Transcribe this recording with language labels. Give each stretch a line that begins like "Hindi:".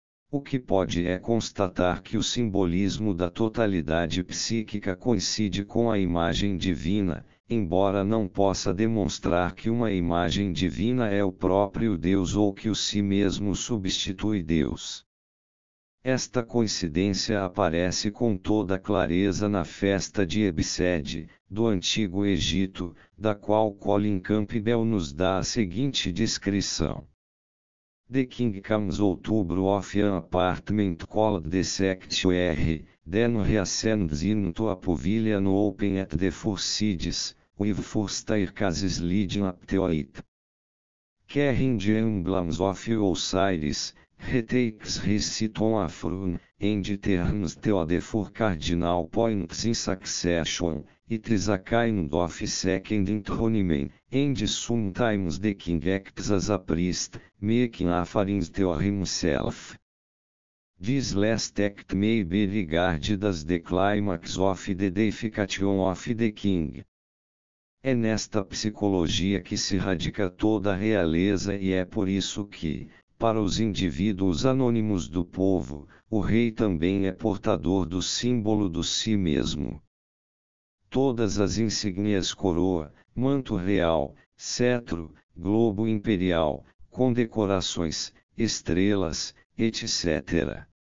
Portuguese: O que pode é constatar que o simbolismo da totalidade psíquica coincide com a imagem divina, embora não possa demonstrar que uma imagem divina é o próprio Deus ou que o si mesmo substitui Deus. Esta coincidência aparece com toda clareza na festa de Ebsed, do Antigo Egito, da qual Colin Campbell nos dá a seguinte descrição.
English: The king comes
Portuguese: outubro
English: of an apartment called the Sectuary, then reascends into a pavilion open at the four sides, with four staircases leading up to it. Carrying the emblems of Osiris, retakes his seat on a throne, and turns to the four cardinal points in succession. It is a kind of second enthronement, and sometimes the king acts as a priest, making offerings to himself. This last act may be regarded as the climax of the deification of the king.
Portuguese: É nesta psicologia que se radica toda a realeza e é por isso que, para os indivíduos anônimos do povo, o rei também é portador do símbolo do si mesmo. Todas as insígnias coroa, manto real, cetro, globo imperial, condecorações, estrelas, etc.